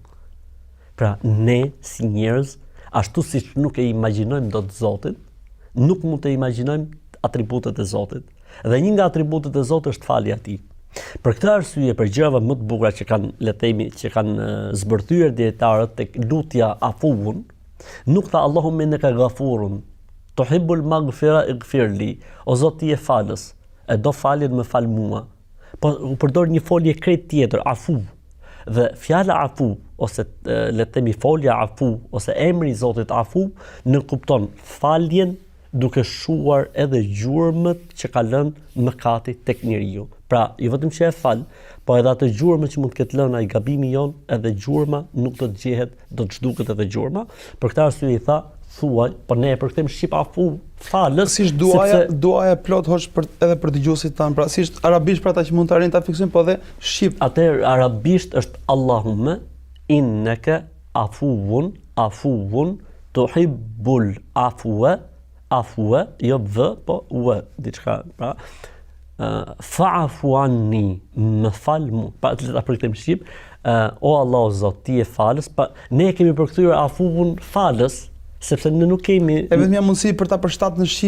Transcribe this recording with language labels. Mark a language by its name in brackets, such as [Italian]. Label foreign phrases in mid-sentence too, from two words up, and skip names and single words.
[Albanian] Pra ne si njerëz, ashtu siç nuk e imagjinojmë dot Zotin, nuk mund të imagjinojmë atributet e Zotit. Dhe një nga atributet e Zotit është falja e tij. Për këtë arsye, për gjërat më të bukura që kanë, le të themi, që kanë zbërthyer dietarët tek lutja afuun, nuk tha [Arabic] اللهم إنك غفور تحب المغفرة اغفر لي, [Albanian] o Zot ti je falës, e do faljen më fal mua. Po u përdor një folje krejt tjetër, afu. Dhe fjala afu ose le të themi folja afu ose emri i Zotit afu në kupton faljen duke shuar edhe gjurmët që ka lënë mëkati tek njeriu. Pra, jo vetëm që e fal, po edhe atë gjurmë që mund të ketë lënë ai gabimi jon, edhe gjurma nuk do të gjehet, do të zhduket edhe gjurma. Për këtë arsye i tha, thuaj, po ne e përkthejmë shqip afu falës. Si duaja plot hosh edhe për dëgjuesit tan, pra si është arabisht për ata që mund të arrin ta fiksojnë, po edhe shqip. Atëherë arabisht është [Arabic] اللهم إنك عفو تحب العفو, [Albanian] jo vë, po u, diçka, pra, [Arabic] فاعف عني, [Albanian] më fal mu, pa të ta përkthejmë shqip, o Allah o Zot, ti je falës, pa ne kemi përkthyer afuun falës, sepse ne nuk kemi e vetmja mundësi për ta përshtatur në shqip